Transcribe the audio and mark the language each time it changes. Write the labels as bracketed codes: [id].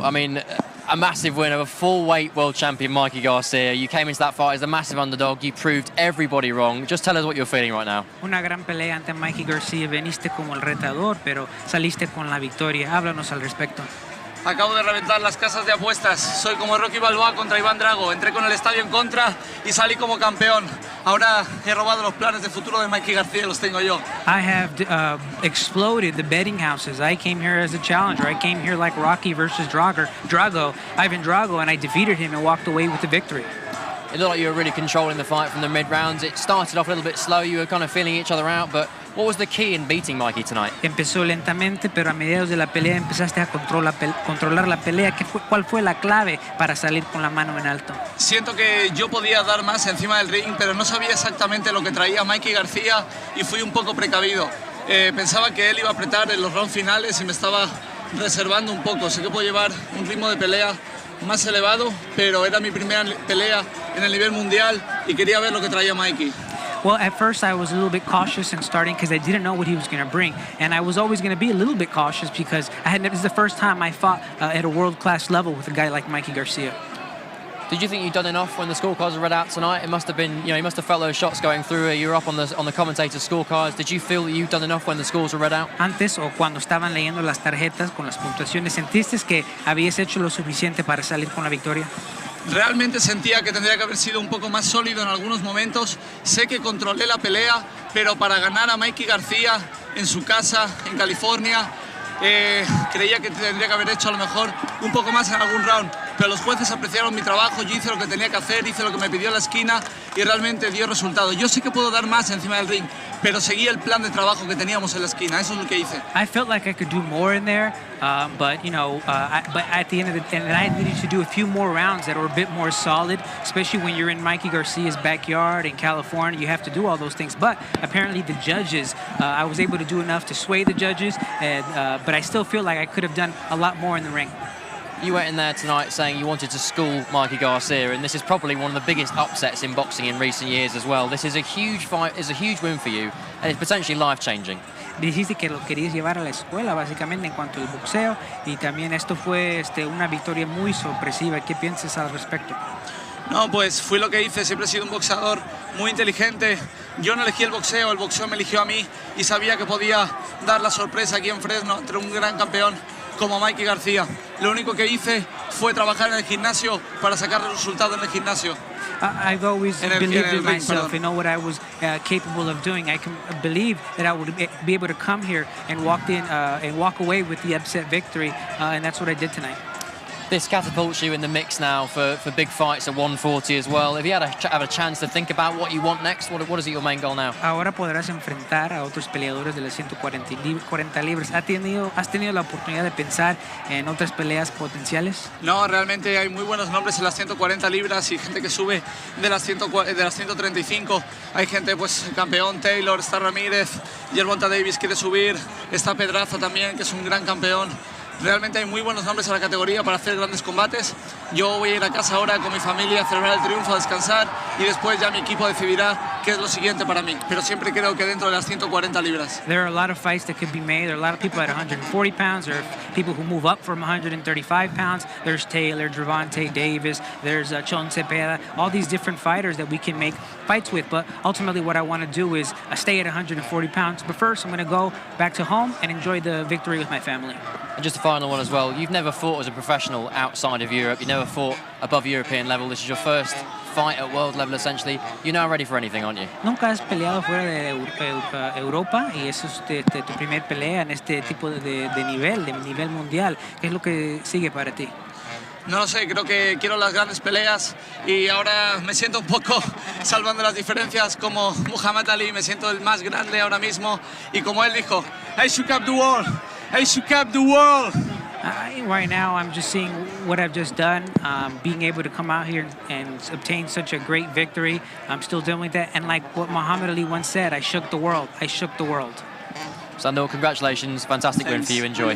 [en] I mean, a massive win over full-weight world champion Mikey Garcia. You came into that fight as a massive underdog. You proved everybody wrong. Just tell us what you're feeling right now. [es] Una gran pelea ante Mikey Garcia. Veniste como el retador, pero saliste con la victoria. Háblanos al respecto. Acabo de reventar las casas de apuestas. Soy como Rocky Balboa contra Iván Drago. Entré con el estadio en contra y salí como campeón. Ahora he robado los planes de futuro de Mikey García, los tengo yo. [en] I have exploded the betting houses. I came here as a challenger. I came here like Rocky versus Ivan Drago, and I defeated him and walked away with the victory. It looked like you were really controlling the fight from the mid-rounds. It started off a little bit slow. You were kind of feeling each other out, but what was the key in beating Mikey tonight? [es] Empezó lentamente, pero a mediados de la pelea empezaste a controlar la pelea. ¿Cuál fue la clave para salir con la mano en alto? Siento que yo podía dar más encima del ring, pero no sabía exactamente lo que traía Mikey García y fui un poco precavido. Pensaba que él iba a apretar en los rounds finales y me estaba reservando un poco. Sé que puedo llevar un ritmo de pelea más elevado, pero era mi primera pelea en el nivel mundial y quería ver lo que traía Mikey. [en] Well, at first I was a little bit cautious in starting because I didn't know what he was going to bring, and I was always going to be a little bit cautious because this is the first time I fought at a world-class level with a guy like Mikey Garcia. Did you think you'd done enough when the scorecards were read out tonight? It must have been, you must have felt those shots going through. You were up on the commentator's scorecards. Did you feel that you'd done enough when the scores were read out? [es] Antes o cuando estaban leyendo las tarjetas con las puntuaciones, ¿sentiste que habías hecho lo suficiente para salir con la victoria? Realmente sentía que tendría que haber sido un poco más sólido en algunos momentos. Sé que controlé la pelea, pero para ganar a Mikey García en su casa, en California, creía que tendría que haber hecho a lo mejor un poco más en algún round. Pero los jueces apreciaron mi trabajo, yo hice lo que tenía que hacer, hice lo que me pidió la esquina y realmente dio resultado. Yo sé que puedo dar más encima del ring, pero seguí el plan de trabajo que teníamos en la esquina, eso es lo que hice. [en] I felt like I could do more in there, but at the end of the day, I needed to do a few more rounds that were a bit more solid, especially when you're in Mikey Garcia's backyard in California. You have to do all those things, but apparently the judges, I was able to do enough to sway the judges, but I still feel like I could have done a lot more in the ring. You went in there tonight saying you wanted to school Mikey Garcia, and this is probably one of the biggest upsets in boxing in recent years as well. This is a huge fight, it's a huge win for you, and it's potentially life-changing. [es] Dijiste que lo querías llevar a la escuela, básicamente, en cuanto al boxeo, y también esto fue una victoria muy sorpresiva. ¿Qué piensas al respecto? No, pues fui lo que hice, siempre he sido un boxeador muy inteligente. Yo no elegí el boxeo me eligió a mí y sabía que podía dar la sorpresa aquí en Fresno entre un gran campeón como Mikey García. Lo único que hice fue trabajar en el gimnasio para sacar el resultado en el gimnasio. [en] I've always believed in myself. I know what I was capable of doing. I can believe that I would be able to come here and walk away with the upset victory, and that's what I did tonight. This catapults you in the mix now for big fights at 140 as well. If you had a chance to think about what you want next, what is your main goal now? [es] Ahora podrás enfrentar a otros peleadores de las 140 libras. ¿Has tenido la oportunidad de pensar en otras peleas potenciales? No, realmente hay muy buenos nombres en las 140 libras y gente que sube de las 135. Hay gente, pues, campeón Taylor, está Ramírez, Yerbonta Davis quiere subir, está Pedraza también, que es un gran campeón. Realmente hay muy buenos nombres en la categoría para hacer grandes combates. Yo voy a ir a casa ahora con mi familia a celebrar el triunfo, a descansar y después ya mi equipo decidirá qué es lo siguiente para mí. Pero siempre creo que dentro de las 140 libras. [en] There are a lot of fights that could be made. There are a lot of people at 140 pounds. There are people who move up from 135 pounds. There's Taylor, Gervonta Davis. There's Chon Cepeda. All these different fighters that we can make fights with. But ultimately what I want to do is stay at 140 pounds. But first I'm going to go back to home and enjoy the victory with my family. And just a final one as well. You've never fought as a professional outside of Europe. You never fought above European level. This is your first fight at world level, essentially. You're now ready for anything, aren't you? [es] Nunca has peleado fuera de Europa y eso es tu primer pelea en este tipo de nivel mundial. ¿Qué es lo que sigue para ti? No lo sé, creo que quiero las grandes peleas y ahora me siento un poco salvando las diferencias como Muhammad Ali, me siento el más grande ahora mismo y como él dijo, [en] I shook up the world, [es] I shook up the world. [en] Right now, I'm just seeing what I've just done, being able to come out here and obtain such a great victory. I'm still dealing with that, and like what Muhammad Ali once said, I shook the world. I shook the world. Sandor, congratulations. Fantastic win for you. Enjoy.